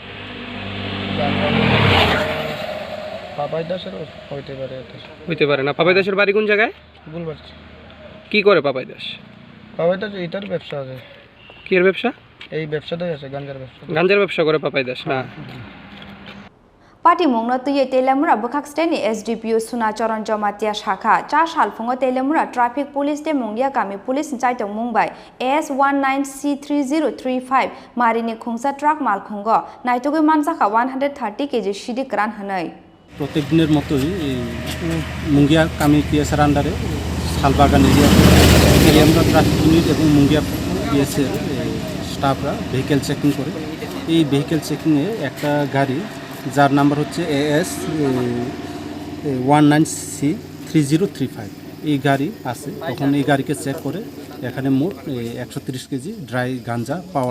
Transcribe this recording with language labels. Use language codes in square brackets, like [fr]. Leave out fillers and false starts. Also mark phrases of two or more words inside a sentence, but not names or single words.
[bn] পাপাই দাসের হইতে পারে না পাপাই দাসের বাড়ি কোন জায়গায় বলবার কি করে পাপাই দাস পাপাই দাস এটার ব্যবসা আছে কি এর ব্যবসা এই ব্যবসাটাই আছে গাঞ্জার ব্যবসা করে পাপাই দাস না [trp] Party Mungno Tuye Telemura Bukaksteni SDPU Sunacharan Jomatia Shakha, Chash Halfungo Telemura [en] Traffic Police [trp] de Mungia Kami Police Chaito Mumbai, AS19C3035, Marini Khongsa Truck Malkhungo, Naitugwi Manjakha 130 kg Siddi Kwran Hanoi. [bn] প্রত্যেকদিনের মতোই মুঙ্গিয়া কামি পিএসের আন্ডারে শালবাগান এরিয়া আমরা [en] traffic unit [bn] এবং মুঙ্গিয়া পিএসের স্টাফরা [en] vehicle checking [bn] করে এই [en] vehicle checking [bn] একটা গাড়ি যার নাম্বার হচ্ছে AS19C3035 এই গাড়ি আছে তখন এই গাড়িকে চেক করে এখানে মোট 130 কেজি ড্রাই গাঞ্জা পাওয়া